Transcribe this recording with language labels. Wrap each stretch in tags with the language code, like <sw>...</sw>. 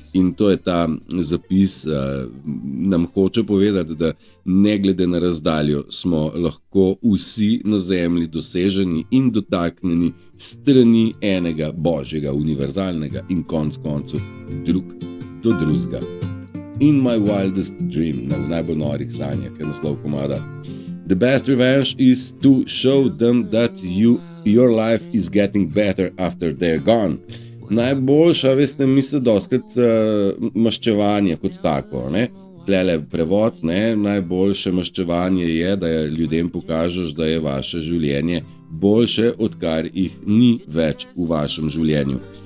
<sl>In to je ta zapis, nam hoče povedati, da ne glede na razdaljo smo lahko vsi na zemlji doseženi in dotaknjeni strani enega božjega, univerzalnega in koncu drug do drugega.</sl> <en>In my wildest dream,</en> <sl>v najbolj norih sanjah, je naslov komada.</sl> <en>The best revenge is to show them that your life is getting better after they're gone.</en> <sl>Najboljša, veste, misli doskrat maščevanje kot tako, ne? Tlele prevod, ne? Najboljše maščevanje je, da ljudem pokažeš, da je vaše življenje boljše, odkar jih ni več v vašem življenju.</sl>